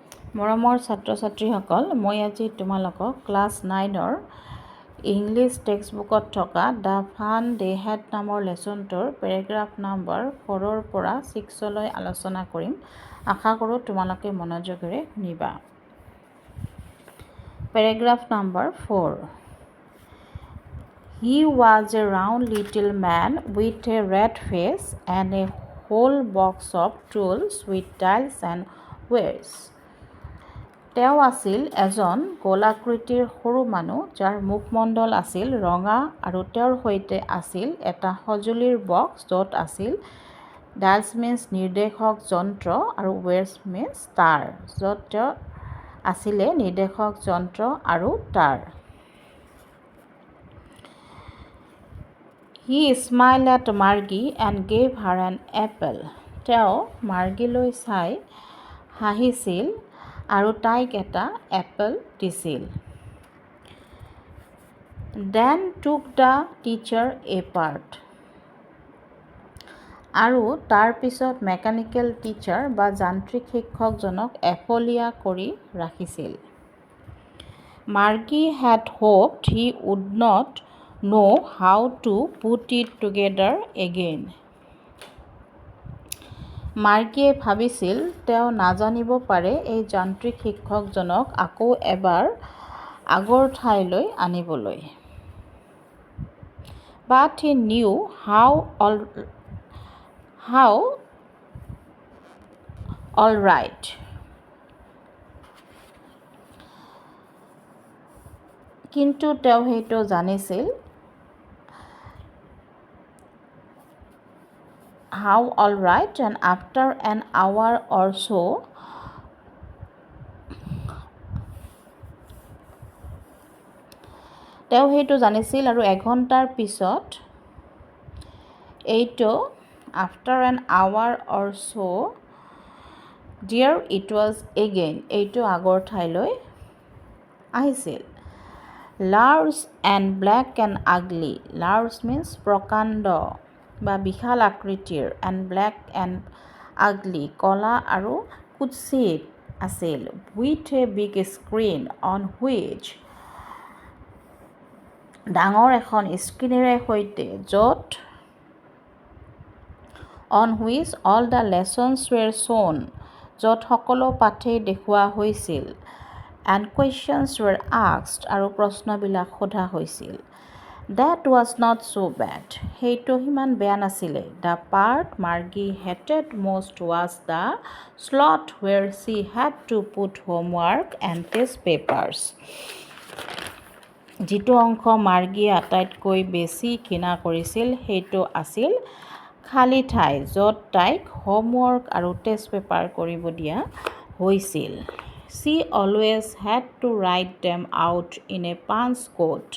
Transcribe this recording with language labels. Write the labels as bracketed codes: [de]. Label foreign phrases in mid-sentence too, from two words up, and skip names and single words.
[as] মৰমৰ ছাত্ৰ ছাত্ৰীসকল, মই আজি তোমালোকক ক্লাছ 9ৰ [en] English textbook [as] থকা দ্য ফান দে হেড নামৰ লেচনটোৰ [en] paragraph number [as] 4ৰ পৰা 6লৈ আলোচনা কৰিম। আশা কৰোঁ তোমালোকে মনোযোগেৰে শুনিবা। [en] paragraph number [as] 4। [en] He was a round little man with a red face and a whole box of tools with dials and wires. [as] তেওঁ আছিল এজন গোলাকৃতিৰ সৰু মানুহ যাৰ মুখমণ্ডল আছিল ৰঙা আৰু তেওঁৰ সৈতে আছিল এটা সঁজুলিৰ বক্স য'ত আছিল [en] dials means [as] নিৰ্দেশক যন্ত্ৰ আৰু [en] wires means [as] তাঁৰ, য'ত তেওঁৰ আছিলে নিৰ্দেশক যন্ত্ৰ আৰু তাঁৰ। [en] He smiled at Margie and gave her an apple. [as] তেওঁ মাৰ্গীলৈ চাই হাঁহিছিল আৰু তাইক এটা এপল দিছিল। [en] Then took the teacher apart. [as] আৰু তাৰ পিছত [en] mechanical teacher [as] বা যান্ত্ৰিক শিক্ষকজনক এফলীয়া কৰি ৰাখিছিল। [en] Margie had hoped he would not know how to put it together again. [as] মাৰ্গীয়ে ভাবিছিল তেওঁ নাজানিব পাৰে এই যান্ত্ৰিক শিক্ষকজনক আকৌ এবাৰ আগৰ ঠাইলৈ আনিবলৈ। [en] But he knew how all right. [as] কিন্তু তেওঁ সেইটো জানিছিল [en] how all right, and after an hour or so [as] তেওঁ সেইটো জানিছিল আৰু এঘণ্টাৰ পিছত এইটো [en] after an hour or so there it was again, [as] এইটো আগৰ ঠাইলৈ আহিছিল। [en] Large and black and ugly. Large means [as] প্ৰকাণ্ড বা বিশাল আকৃতিৰ, [en] and black and ugly [as] কলা আৰু কুৎসিত আছিল। [en] With a big screen on which [as] ডাঙৰ এখন স্ক্ৰীনেৰে সৈতে য'ত [en] on which all the lessons were shown, [as] য'ত সকলো পাঠেই দেখুওৱা হৈছিল, [en] and questions were asked, [as] আৰু প্ৰশ্নবিলাক সোধা হৈছিল। [en] That was not so bad. [as] সেইটো সিমান বেয়া নাছিলে। [en] The part Margie hated most was the slot where she had to put homework and test papers. [as] যিটো অংশ মাৰ্গীয়ে আটাইতকৈ বেছি ঘৃণা কৰিছিল সেইটো আছিল খালী ঠাই য'ত তাইক হোমৱৰ্ক আৰু [en] test paper [as] কৰিব দিয়া হৈছিল। [en] She always had to write them out in a punch code.